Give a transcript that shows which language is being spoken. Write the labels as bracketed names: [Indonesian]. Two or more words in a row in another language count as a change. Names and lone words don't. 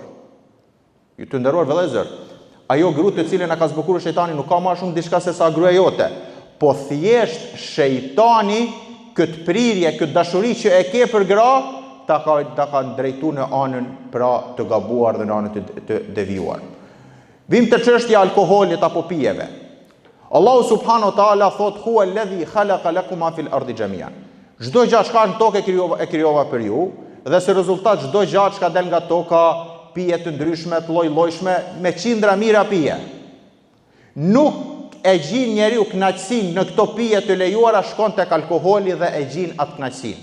[Albanian] Ju të nderuar vëllezër, ajo gru të cilën e ka zbukurur shejtani nuk ka më shumë diçka se sa gruaja jote, po thjesht shejtani këtë prirje, këtë dashuri që e ke për gra, ta ka drejtu në anën pra të gabuar dhe në anën të devijuar. Vim të çështja e alkoolit apo pijeve. [Arabic] Allahu سبحانه وتعالى thot هو الذي خلق لكم ما في الأرض جميعا. [Albanian] Çdo gjë që ka në tokë e krijova për ju, dhe si rezultat çdo gjë që del nga toka, pije të ndryshme, të lloj-llojshme, me qindra mira pije. Nuk e gjin njeriu kënaqësinë në këto pije të lejuara, shkon tek alkooli dhe e gjin atë kënaqësinë.